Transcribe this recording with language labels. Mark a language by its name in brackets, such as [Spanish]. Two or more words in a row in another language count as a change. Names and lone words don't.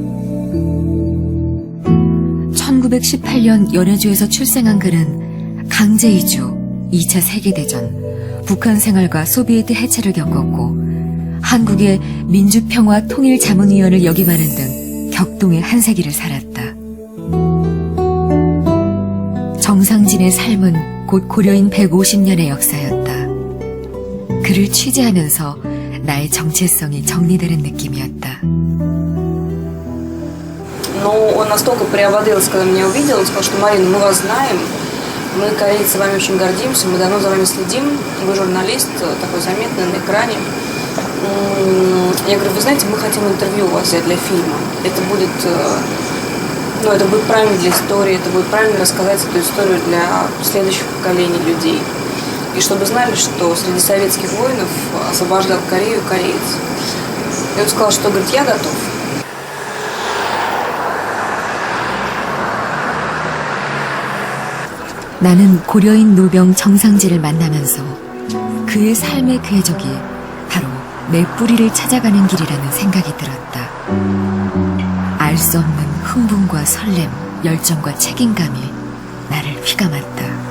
[Korean] 1918년 연해주에서 출생한 그는 강제 이주, 2차 세계대전, 북한 생활과 소비에트 해체를 겪었고 한국의 민주평화통일자문위원을 역임하는 등 격동의 한 세기를 살았다. 정상진의 삶은 곧 고려인 150년의 역사였다. 그를 취재하면서 나의 정체성이 정리되는 느낌이었다. [Russian] Но он настолько приободрился, когда меня увидел, он сказал, что Марина, мы вас знаем, мы, корейцы, вами очень гордимся, мы давно за вами следим, вы журналист, такой заметный на экране. Я говорю, вы знаете, мы хотим интервью у вас взять для фильма. Это будет правильно для истории, это будет правильно рассказать эту историю для следующих поколений людей. И чтобы знали, что среди советских воинов освобождал Корею кореец. И он сказал, что, говорит, я готов. [Korean] 나는 고려인 노병 정상진을 만나면서 그의 삶의 궤적이 바로 내 뿌리를 찾아가는 길이라는 생각이 들었다. 알 수 없는 흥분과 설렘, 열정과 책임감이 나를 휘감았다.